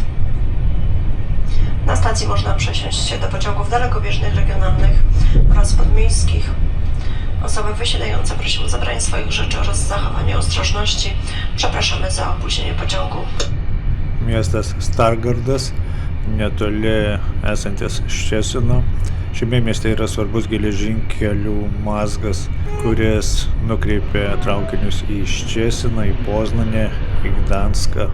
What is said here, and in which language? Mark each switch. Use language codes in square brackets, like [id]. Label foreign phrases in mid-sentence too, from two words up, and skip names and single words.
[pl] Na stacji można przesiąść się do pociągów dalekobieżnych, regionalnych oraz podmiejskich. Osoby wysiadające prosimy o zabranie swoich rzeczy oraz zachowanie ostrożności. Przepraszamy za opóźnienie pociągu. [lt] Miestas Stargardas, netoli esantis Ščecino. Šiame mieste yra svarbus geležinkelių mazgas, kuris nukreipia traukinius į Ščeciną, į Poznanę, į Gdanską.